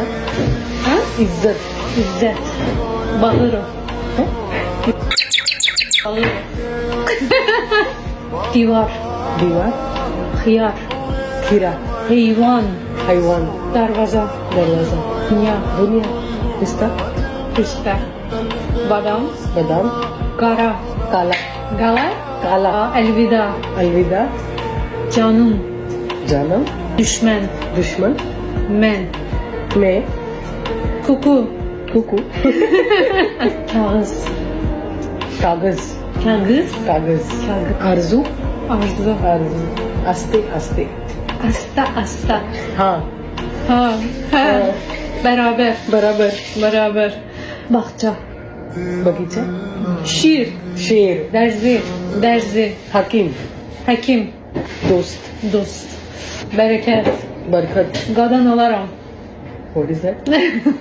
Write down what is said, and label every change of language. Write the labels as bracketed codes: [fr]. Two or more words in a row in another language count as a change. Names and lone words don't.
[hi] ha? izzat, [az] İzzet, bağırı, ha? bağırı. Divar, Divar, hıyar, [hi] khira, [az] heyvan, [hi] hayvan, [az] darvaza, [hi] darwaza, [az] dünya, [hi] dunya, pista, [az] pista, badam, [hi] badam, [az] gara, [hi] kala, [az] gala, [hi] kala, [az] elvida, [hi] alvida, [az] canım, [hi] janam, [az] düşman, [hi] dushman, [az] men, [hi] me, [az] kuku, [hi] kuku, [az] kağız, [hi] kagaz, [az] kağız, [hi] kagaz, [az] kağız, arzu, [hi] arzu, [az] arzu, aste, aste, [hi] asta, asta, ha, [az] ha, ha, beraber, [hi] beraber, [az] beraber, bahçe, [hi] bagicha, [az] şiir, [hi] sher, [az] derzi, derzi, hakim, [hi] hakim, [az] dost, dost, bereket, [hi] barkat. [az] qadan alaram. [en] What is that?